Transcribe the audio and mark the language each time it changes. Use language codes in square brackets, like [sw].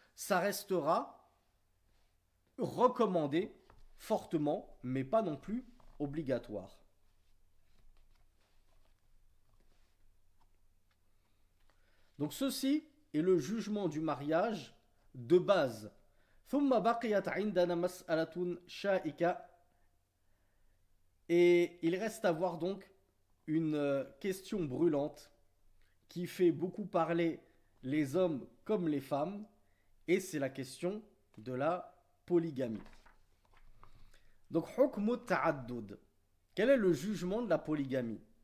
[fr] Ça restera recommandé fortement, mais pas non plus obligatoire. Donc ceci est le jugement du mariage de base. [ar] ثم بقيت عندنا مسألة شائكة. [fr] Et il reste à voir donc une question brûlante qui fait beaucoup parler les hommes comme les femmes, et c'est la question de la polygamie. Donc hukm ta'addud. Quel est le jugement de la polygamie?